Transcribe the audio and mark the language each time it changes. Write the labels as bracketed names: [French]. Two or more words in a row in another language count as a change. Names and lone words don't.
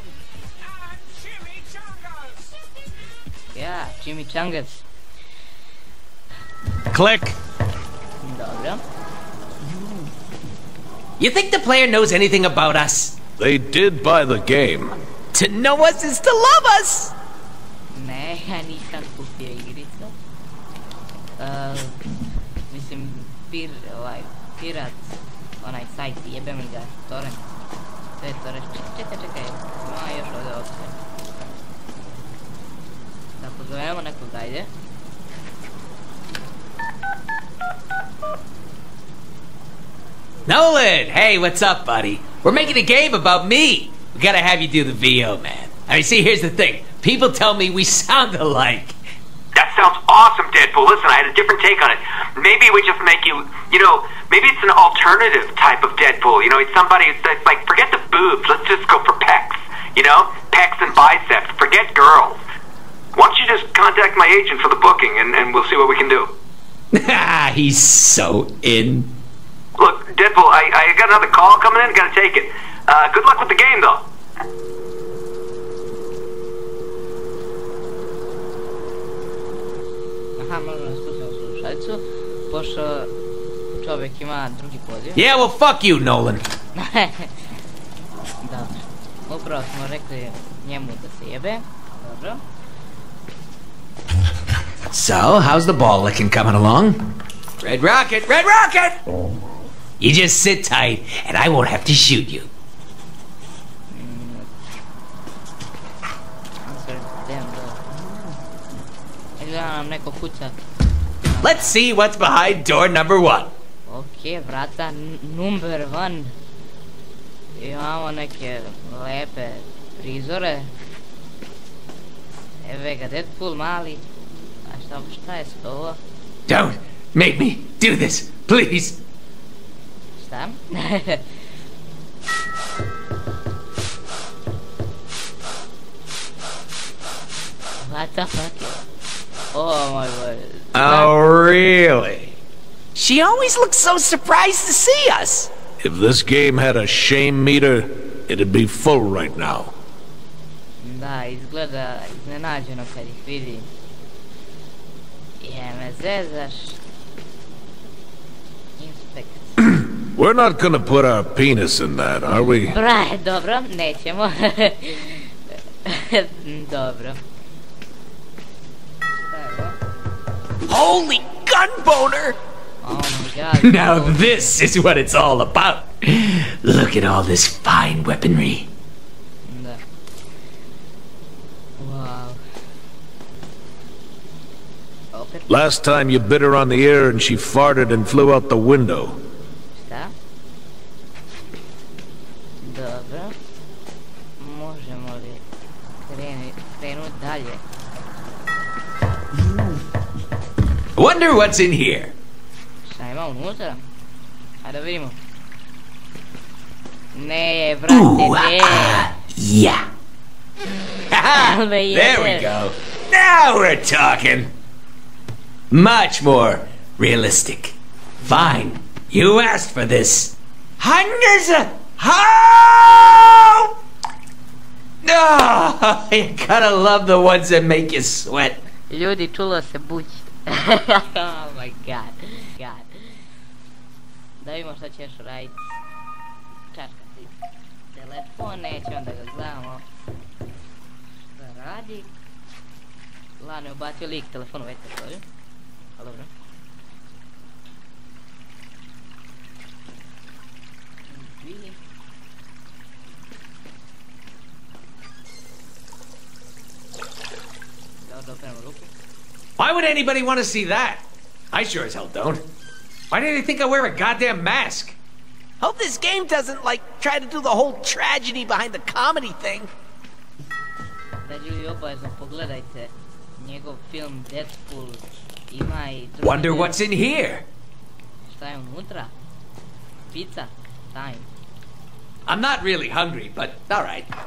[English] And chimichangas! [Serbian] Ja, chimichangas. [English] Click. [Serbian] Dobro. [English] You think the player knows anything about us? They did buy the game. To know us is to love us! [Serbian] Ne, ja nisam kupio igricu. Mislim, pirat, onaj sajt, jebe mi ga, torrent. Sve je to reći. Čekaj, ima još ovdje opcije. Da pozovemo nekog, ajde. Nolan! [English] Hey, what's up, buddy? We're making a game about me. We gotta have you do the VO, man. I mean, see, here's the thing. People tell me we sound alike. That sounds awesome, Deadpool. Listen, I had a different take on it. Maybe we just make you, maybe it's an alternative type of Deadpool. It's somebody that's like, forget the boobs. Let's just go for pecs. Pecs and biceps. Forget girls. Why don't you just contact my agent for the booking, and we'll see what we can do. He's so in. Look, Deadpool, I got another call coming in. Gotta take it. Good luck with the game, though. [Serbian] Aha, možemo spustimo slušalicu, pošto čovjek ima drugi poziv. [English] Yeah, well, fuck you, Nolan. [Serbian] Dobro. Upravo smo rekli njemu da se jebe. Dobro. [English] So, how's the ball licking coming along? Red Rocket! Red Rocket! You just sit tight, and I won't have to shoot you. Let's see what's behind door number 1. [Serbian] Ok, vrata number 1. Imamo neke lepe prizore. Evo ga Deadpool mali. A šta je ovo? [English] Don't make me do this, please. Šta? What the fuck? Oh my god. Oh, really? She always looks so surprised to see us. If this game had a shame meter, it'd be full right now. [Serbian] Da, izgleda iznenađeno kad ih vidi. Me zezaš. Inspekt. [English] We're not gonna put our penis in that, are we? [Serbian] Dobro, nećemo. Dobro. [English] Holy gun boner! Oh my god. Now this is what it's all about. Look at all this fine weaponry. [Serbian] Da. Wow. Opet. [English] Last time you bit her on the ear and she farted and flew out the window. [Serbian] Šta? Dobro. Možemo li krenut dalje? [English] Wonder what's in here. [Serbian] Šta ima unutra? Hajde da vidimo. Ne, vrate, ne. [English] Yeah. There we go. Now we're talking. Much more realistic. Fine. You asked for this. Hundreds of... Oh! Oh, you gotta love the ones that make you sweat. [Serbian] Ljudi, čulo se bući. [English] Oh my god. [Serbian] Da vidimo šta ćeš raditi. Čačkati telefon, nećemo da ga gledamo. Šta radi? Lano je ubacio lik telefonu, već se stvorio. Pa dobro. Da operemo ruku. [English] Why would anybody want to see that? I sure as hell don't. Why do they think I wear a goddamn mask? Hope this game doesn't, try to do the whole tragedy behind the comedy thing. [Serbian] Da ljudi obavezno pogledajte njegov film Deadpool. Ima i drugi... [English] Wonder what's in here. [Serbian] Šta je unutra? [English] Pizza? Time. I'm not really hungry, but all right.